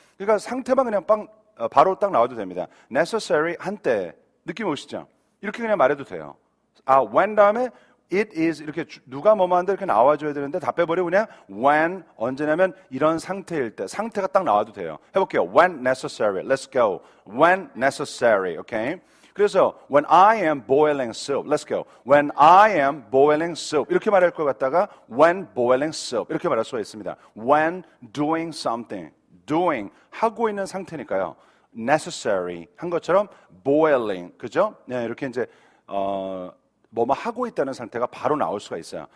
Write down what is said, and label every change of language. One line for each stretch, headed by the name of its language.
Korean: 그러니까 상태만 그냥 바로 딱 나와도 됩니다. necessary 한때 느낌 오시죠? 이렇게 그냥 말해도 돼요. when 다음에 it is 이렇게 누가 뭐뭐 한다 이렇게 나와줘야 되는데 다 빼버리고 그냥 when 언제냐면 이런 상태일 때 상태가 딱 나와도 돼요. 해볼게요.
English: when necessary. Let's go. when necessary. Okay?
Korean: 그래서
English: when I am boiling soup. Let's go. when I am boiling soup.
Korean: 이렇게 말할 것 같다가
English: when boiling soup.
Korean: 이렇게 말할 수가 있습니다.
English: when doing something.
Korean: doing 하고 있는 상태니까요. necessary 한 것처럼 boiling 그죠? 네, 이렇게 이제 뭐뭐 하고 있다는 상태가 바로 나올 수가 있어요.